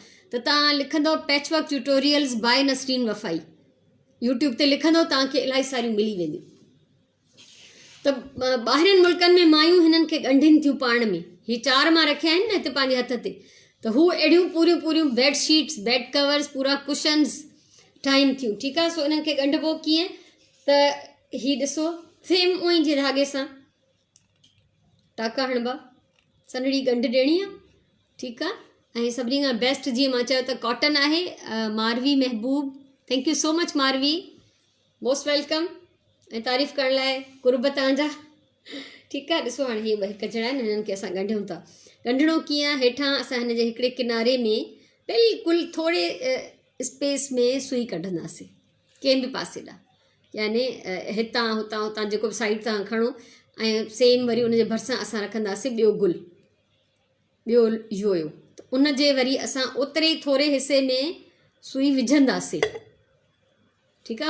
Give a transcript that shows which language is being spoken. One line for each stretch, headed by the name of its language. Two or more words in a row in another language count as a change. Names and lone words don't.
Sindhi: त तव्हां लिखंदव
English: patchwork tutorials by
Sindhi: नसरीन वफ़ाई, यूट्यूब ते लिखंदव तव्हांखे इलाही सारियूं मिली वेंदियूं। त ॿाहिरिनि मुल्कनि में मायूं हिननि खे ॻंढिनि थियूं पाण में, हीअ 4 मां रखिया आहिनि न हिते पंहिंजे हथ ते, त हू अहिड़ियूं पूरियूं पूरियूं बेडशीट्स,
English: bed covers,
Sindhi: पूरा कुशन्स ठाहिनि थियूं, ठीकु आहे। सो इन्हनि खे ॻंढिबो कीअं, त हीअ ॾिसो सेम उअं ई जे धागे सां टाका हणिबा, सन्हड़ी ॻंढ ॾियणी आहे, ठीकु आहे। ऐं सभिनी खां बेस्ट जीअं मां चयो त कॉटन आहे, मारवी महबूब,
English: thank you so much
Sindhi: मारवी,
English: most welcome,
Sindhi: ऐं तारीफ़ करण लाइ कुर्ब तव्हांजा, ठीकु आहे। ॾिसो हाणे हीअ ॿ हिकु जहिड़ा आहिनि, हिननि खे असां ॻंढियूं था। ॻंढिणो कीअं आहे, हेठां असां हिन जे हिकिड़े किनारे में बिल्कुलु थोरे स्पेस में सुई कढंदासीं, कंहिं बि पासे ॾांहुं, यानी हितां हुतां हुतां जेको बि साइड तां खणो, ऐं सेम वरी उनजे भरिसां असां रखंदासीं ॿियो गुल, ॿियो योयो, त उन जे वरी असां ओतिरे ई थोरे हिसे में सुई विझंदासीं, ठीकु आहे।